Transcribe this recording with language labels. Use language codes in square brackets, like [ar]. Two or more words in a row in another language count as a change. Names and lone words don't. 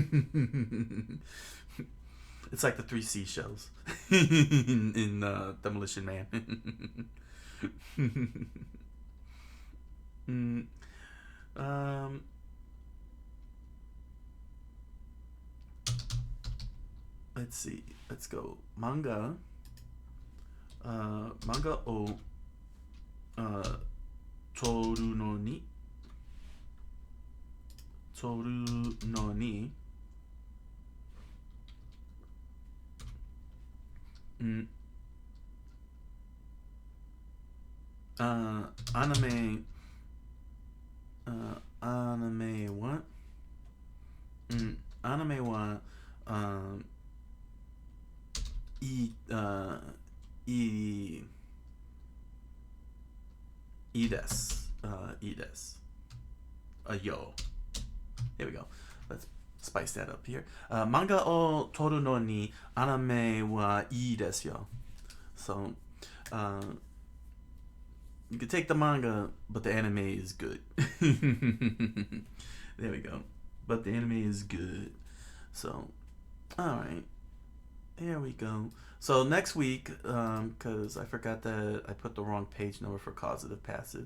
[en] It's like the three seashells in Demolition Man. Let's see. Let's go. [ja] Manga. 漫画を取るのに. 取るのに. Anime. Anime what? アニメはいいです。いいですよ. [en] Here we go. Let's spice that up here. [ja] 漫画を取るのにアニメはいいですよ. [en] So, you can take the manga, but the anime is good. There we go. But the anime is good. So, alright. Here we go. So next week, because I forgot that I put the wrong page number for causative passive.